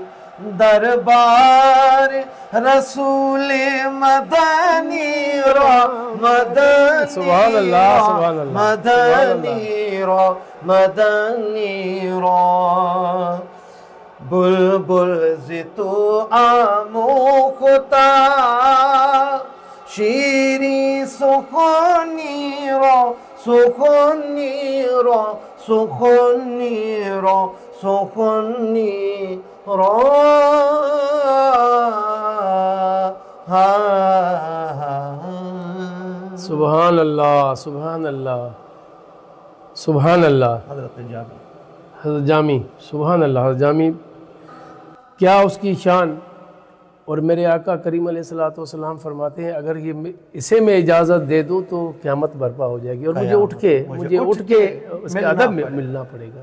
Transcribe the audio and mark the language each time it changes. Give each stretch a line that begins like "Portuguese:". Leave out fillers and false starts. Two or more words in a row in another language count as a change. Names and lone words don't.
Persian: دربار رسول مدنی رو مدنی رو مدنی رو مدنی رو، بلبل ز تو آموختا شیریں سخنی رو سخنی رو سخنی رو سخنی رو،
Arabic: سبحان اللہ، سبحان اللہ، سبحان اللہ۔
Urdu: حضرت جامی،
Arabic: سبحان اللہ۔
Urdu: حضرت جامی کیا اس کی شان، اور میرے آقا کریم علیہ السلام فرماتے ہیں اگر اسے میں اجازت دے دوں تو قیامت برپا ہو جائے گی، اور مجھے اٹھ کے اس کے ادب میں ملنا پڑے گا۔